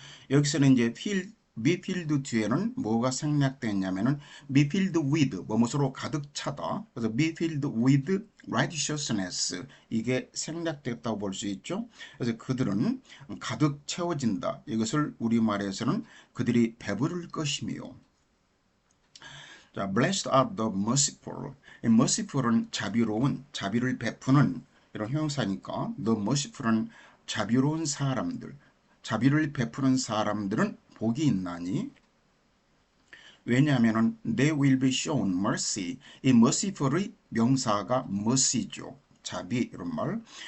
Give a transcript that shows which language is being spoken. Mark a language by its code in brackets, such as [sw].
[ko] 여기서는 이제 be filled 뒤에는 뭐가 생략됐냐면은 be filled with 뭐뭐로 가득 차다. 그래서 [en] be filled with righteousness [ko] 이게 생략됐다고 볼 수 있죠. 그래서 그들은 가득 채워진다. 이것을 우리말에서는 그들이 배부를 것이며. [en] 자, blessed are the merciful. [ko] 이 merciful은 자비로운, 자비를 베푸는 이런 형용사니까 the merciful은 자비로운 사람들. 자비를 베푸는 사람들은 복이 있나니 왜냐하면 [en] they will be shown mercy. [ko] 이 merciful의 명사가 mercy죠. 자비 이런 말.